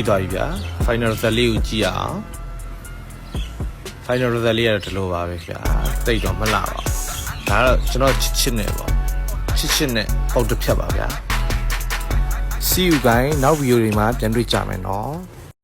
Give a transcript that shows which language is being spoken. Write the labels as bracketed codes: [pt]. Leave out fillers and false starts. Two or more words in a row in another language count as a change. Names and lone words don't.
[my] သွားပြီဗျာ [en] final result [my] လေးကိုကြည့်ရအောင် [en] final result [my] လေးကတော့ဒီလိုပါပဲဗျာတိတ်တော့မလှပါဘူးဒါတော့ကျွန်တော်ချစ်နဲ့ပေါ့ချစ်နဲ့ပုတ်တစ်ဖြတ်ပါဗျာ [en] see you guys [my] နောက်ဗီဒီယိုတွေမှာပြန်တွေ့ကြမယ်နော်